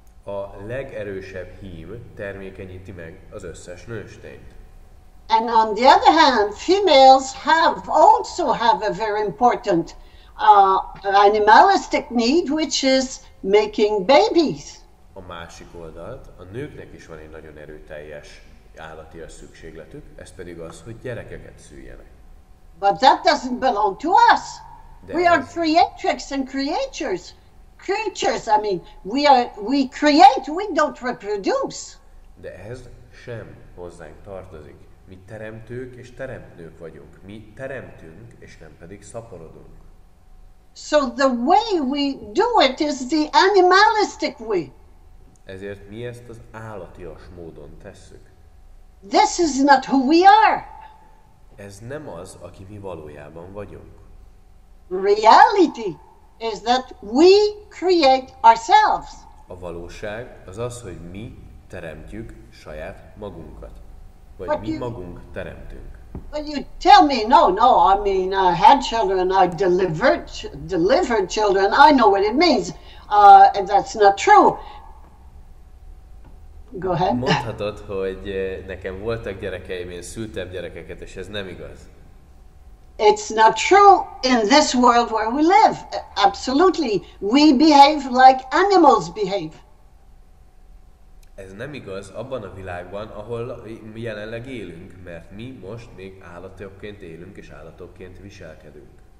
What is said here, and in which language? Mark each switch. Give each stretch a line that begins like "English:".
Hungarian: A legerősebb hím termékenyíti meg az összes nőstényt.
English: And on the other hand, females also have a very important animalistic need, which is making babies.
Hungarian: A másik oldalt, a nőknek is van egy nagyon erőteljes állatias szükségletük, ez pedig az, hogy gyerekeket szüljenek.
English: But that doesn't belong to us.
Hungarian: De
English: We are creatrix and creatures. Creatures, I mean, we create, we don't reproduce.
Hungarian: De ez sem hozzánk tartozik. Mi teremtők és teremtnők vagyunk. Mi teremtünk, és nem pedig szaporodunk.
English: So the way we do it is the animalistic way.
Hungarian: Ezért mi ezt az állatias módon tesszük.
English: This is not who we are.
Hungarian: Ez nem az, aki mi valójában vagyunk.
English: Reality is that we create ourselves.
Hungarian: A valóság az az, hogy mi teremtjük saját magunkat. Vagy mi magunk teremtünk.
English: But you tell me, no, I mean, I had children, I delivered children, I know what it means. And that's not true. Go ahead.
Hungarian: Mondhatod, hogy nekem voltak gyerekeim, én szültem gyerekeket, és ez nem igaz.
English: It's not true in this world where we live. Absolutely. We behave like animals behave.
Hungarian: Ez nem igaz abban a világban, ahol mi jelenleg élünk, mert mi most még állatokként élünk és állatokként viselkedünk.